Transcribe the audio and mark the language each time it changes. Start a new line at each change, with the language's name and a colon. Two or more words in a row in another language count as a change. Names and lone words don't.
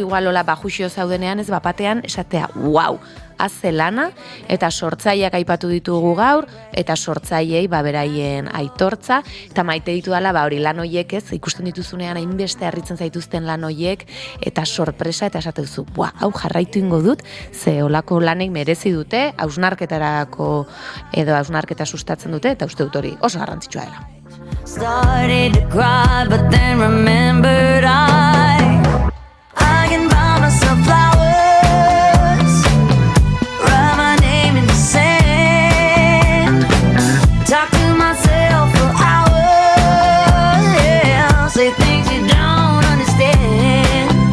Basque: igualola bajuxio zaudenean, ez bapatean, esatea, wow, haze lana, eta sortzaileak aipatu ditugu gaur, eta sortzaileei beraien aitortza, eta maite ditu dela, hori lan hoiek ez, ikusten dituzunean hainbeste harritzen zaituzten lan hoiek, eta sorpresa, eta esate duzu, hau jarraitu ingo dut, ze olako lanek merezi dute, hausnarketarako edo hausnarketa sustatzen dute, eta uste dut hori oso garrantzitsua dela.
English: Started to cry, but then remembered I can buy myself flowers, write my name in the sand, talk to myself for hours, yeah, say things you don't understand.